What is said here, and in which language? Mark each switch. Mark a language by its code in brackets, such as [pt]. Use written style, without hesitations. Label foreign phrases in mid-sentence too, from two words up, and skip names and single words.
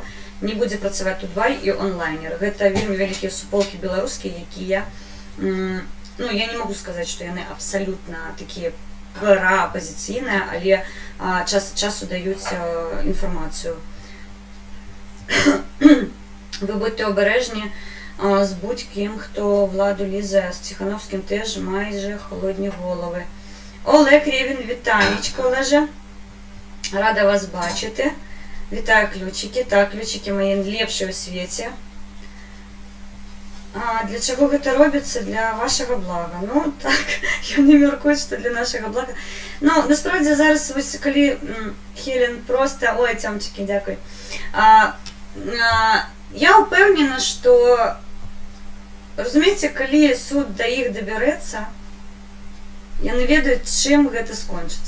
[be] Не будзе працаваць Тутбай і онлайнер. Гэта вельмі вялікія суполкі беларускія, якія, ну, я не магу сказаць, што яны абсалютна такія пра-апазіцыйныя, але час ад часу даюць інфармацыю. [uk] Вы будьте обережні з будь-ким, хто владу лізе, з Ціхановським теж майже холодні голови. Олег Рєвін, вітанечко, Олеже. Рада вас бачити. Вітаю, ключики. Так, ключики мої лепші у світі. [be] Для чого гэта робіцца? Для вашага блага. Ну, так, яны мяркуюць, што для нашага блага. Ну, насправді, зараз, вось, калі Хелен просто... Ой, цёмчыкі, дзякуй. Я ўпэўнена, што, разумееце, калі суд да іх дабярэцца, яны ведаюць, чым гэта скончыцца.